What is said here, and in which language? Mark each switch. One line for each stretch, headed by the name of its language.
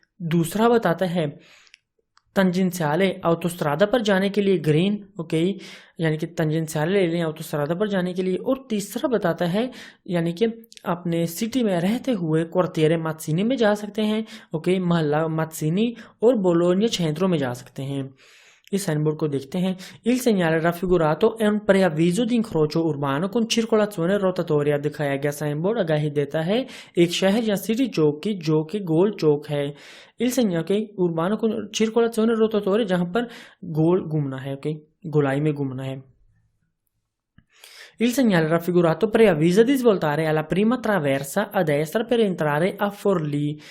Hindi: दूसरा बताता है तंजेंशियाले ऑटोस्ट्रादा पर जाने के लिए ग्रीन, ओके, यानी कि तंजेंशियाले ले लें ऑटोस्ट्रादा पर जाने के लिए। और तीसरा बताता है यानी कि अपने सिटी में रहते हुए क्वार्टिere मात्सिनी में जा सकते हैं, ओके, मोहल्ला मात्सिनी और बोलोनिया क्षेत्रों में जा सकते हैं। इस साइनबोर्ड को देखते हैं।
Italian: Il segnale raffigurato è un preavviso di incrocio urbano con circolazione rotatoria।
Hindi: दिखाया गया साइनबोर्ड आगाही देता है एक शहर या सिटी चौक की जो कि गोल चौक है।
Italian: Il segnale
Hindi: के
Italian: urbano con circolazione rotatoria
Hindi: जहां पर गोल घूमना है, ओके, गोलाई में घूमना है।
Italian: Il segnale raffigurato preavvisa di svoltare alla prima traversa a destra per entrare a Forlì।